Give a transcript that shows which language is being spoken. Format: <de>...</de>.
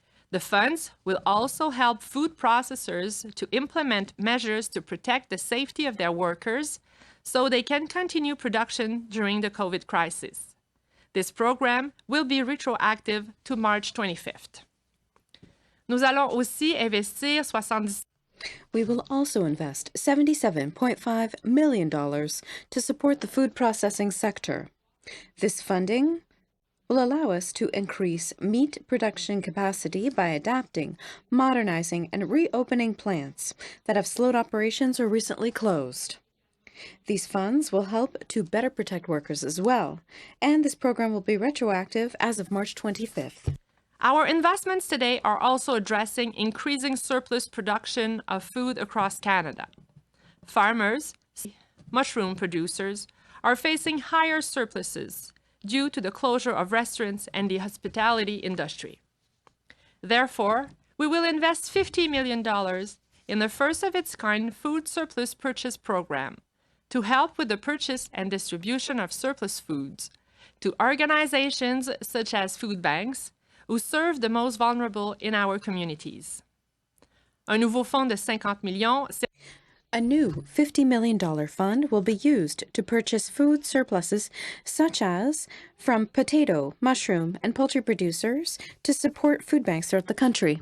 <en>The funds will also help food processors to implement measures to protect the safety of their workers so they can continue production during the COVID crisis. This program will be retroactive to March 25th.</en> <fr>Nous allons aussi investir 70.</fr> <en>We will also invest $77.5 million to support the food processing sector. This funding will allow us to increase meat production capacity by adapting, modernizing, and reopening plants that have slowed operations or recently closed. These funds will help to better protect workers as well, and this program will be retroactive as of March 25th. Our investments today are also addressing increasing surplus production of food across Canada. Farmers, mushroom producers, are facing higher surpluses due to the closure of restaurants and the hospitality industry. Therefore, we will invest $50 million in the first-of-its-kind food surplus purchase program to help with the purchase and distribution of surplus foods to organizations such as food banks who serve the most vulnerable in our communities.</en> <fr>Un nouveau fonds de 50 millions.</fr> <en>A new $50 million fund will be used to purchase food surpluses such as from potato, mushroom, and poultry producers to support food banks throughout the country.</en>